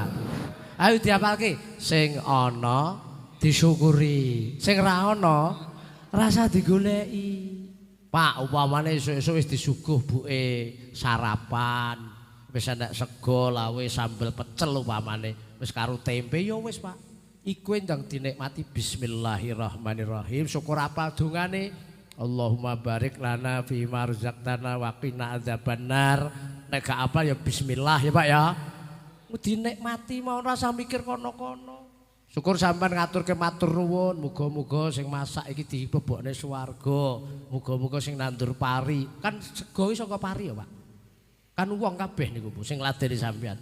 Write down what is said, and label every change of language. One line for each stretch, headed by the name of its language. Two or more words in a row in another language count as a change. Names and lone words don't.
Javanese: Ayo diapalke sing ana disyukuri, sing ra ana rasa digoleki. Pak, upamane esuk-esuk wis disuguh buke sarapan, wis enek sego, lawe, sambel pecel upamane, wis karo tempe ya wis, Pak. Iku ndang dinikmati bismillahirrahmanirrahim. Syukur apal dongane.
Arabic: Allahumma barik lana fi ma razaqtana wa qina adzabannar.
Javanese: Nek gak apal ya bismillah ya, Pak ya. Dinikmati mau rasa mikir kono-kono. Syukur sampean ngaturke matur nuwun, muga-muga sing masak iki dibebokne swarga, muga-muga sing nandur pari. Kan sego iki saka pari ya, Pak. Kan wong kabeh niku Bu sing ngladeni sampean.